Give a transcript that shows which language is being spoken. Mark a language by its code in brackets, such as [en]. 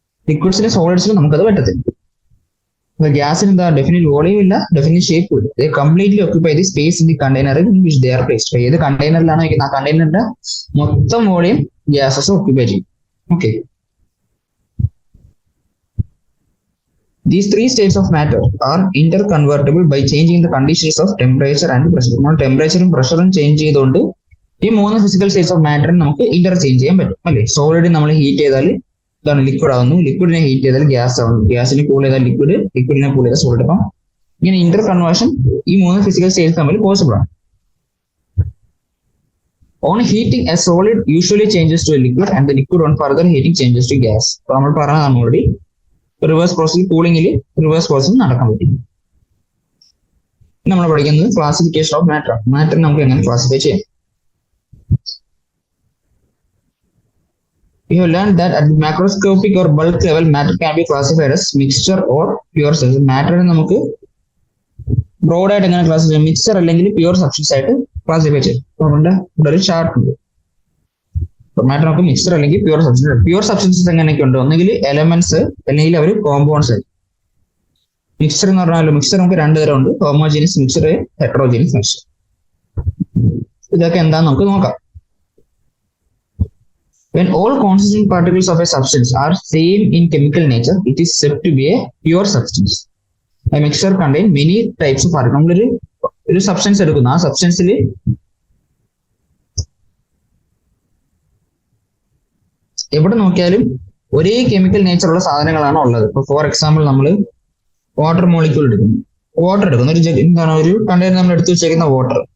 [ml] ലിക്വിഡ്സിലും സോളിഡ്സിലും നമുക്കത് പറ്റത്തില്ല. അപ്പൊ ഗ്യാസിന് എന്താ ഡെഫിനിറ്റ് വോളിയം ഇല്ല, ഡെഫിനിറ്റ് ഷേപ്പ് ഇല്ല. [en] They completely occupy the space in the container in which they are placed. [ml] ഏത് കണ്ടെയ്നറിലാണോ ഇരിക്കുന്നത് ആ കണ്ടെയ്നറിന്റെ മൊത്തം വോളിയം ഗ്യാസസ് ഓക്യുപ്പൈ ചെയ്യും. Okay. [en] These three states of matter are interconvertible by changing the conditions of temperature and pressure. [ml] നമ്മൾ ടെമ്പറേച്ചറും പ്രഷറും change ചെയ്തുകൊണ്ട് ഈ 3 physical States of മാറ്ററിന് നമുക്ക് ഇന്റർചേഞ്ച് ചെയ്യാൻ പറ്റും അല്ലേ. സോളിഡ് നമ്മൾ ഹീറ്റ് ചെയ്താൽ ഇതാണ് ലിക്വിഡ് ആവുന്നു, ലിക്വിഡിനെ ഹീറ്റ് ചെയ്താൽ ഗ്യാസ് ആവുന്നു, ഗ്യാസിനെ കൂൾ ചെയ്താൽ ലിക്വിഡ്, ലിക്വിഡിനെ കൂൾ ചെയ്താൽ സോളിഡ്. അപ്പം ഇങ്ങനെ ഇന്റർ കൺവേർഷൻ ഈ 3 ഫിസിക്കൽ സ്റ്റേറ്റ്സ് തമ്മിൽ പോസിബിൾ ആണ്. [en] On heating, a solid usually changes to a liquid and the liquid on further heating changes to gas. [ml] അപ്പൊ നമ്മൾ പറഞ്ഞതാണ് already reverse process കൂളിംഗിൽ reverse process നടക്കാൻ പറ്റും. നമ്മൾ പഠിക്കുന്നത് ക്ലാസിഫിക്കേഷൻ ഓഫ് മാറ്റർ. മാറ്റർ നമുക്ക് എങ്ങനെ ക്ലാസിഫൈ ചെയ്യാം? [en] We have learned that at the macroscopic or bulk level, matter can be classified as mixture or pure substance. [ml] Matter നമുക്ക് ബ്രോഡ് ആയിട്ട് എങ്ങനെ ക്ലാസിഫൈ ചെയ്യാം? മിക്സർ അല്ലെങ്കിൽ പ്യൂർ സബ്സ്റ്റൻസ് ആയിട്ട് ക്ലാസിഫൈ ചെയ്യും. അതുകൊണ്ട് ഇവിടെ ഒരു ചാർട്ട് ഉണ്ട്. മാറ്റർ നമുക്ക് മിക്സർ അല്ലെങ്കിൽ പ്യൂർ സബ്സ്റ്റൻസ്. പ്യൂർ സബ്സ്റ്റൻസസ് എങ്ങനെയൊക്കെ ഉണ്ട്? ഒന്നുകിൽ എലമെന്റ്സ് അല്ലെങ്കിൽ അവർ കോമ്പൗണ്ട്സ്. മിക്സർ എന്ന് പറഞ്ഞാൽ മിക്സർ നമുക്ക് 2 തരം ഉണ്ട്, ഹോമോജീനിയസ് മിക്സർ, ഹെറ്ററോജീനിയസ് മിക്സർ. ഇതൊക്കെ എന്താന്ന് നമുക്ക് നോക്കാം. [en] When all constituent particles of a substance are same in chemical nature, it is said to be a pure substance. A mixture contains many types of particles. [ml] നമ്മളൊരു substance എടുക്കുന്നു, ആ സബ്സ്റ്റൻസിൽ എവിടെ നോക്കിയാലും ഒരേ കെമിക്കൽ നേച്ചർ ഉള്ള സാധനങ്ങളാണ് ഉള്ളത്. ഇപ്പൊ ഫോർ എക്സാമ്പിൾ നമ്മൾ വാട്ടർ മോളിക്യൂൾ എടുക്കുന്നു, എന്താണ് ഒരു കണ്ടെയ്നർ നമ്മൾ എടുത്തു വെച്ചേക്കുന്ന വാട്ടർ.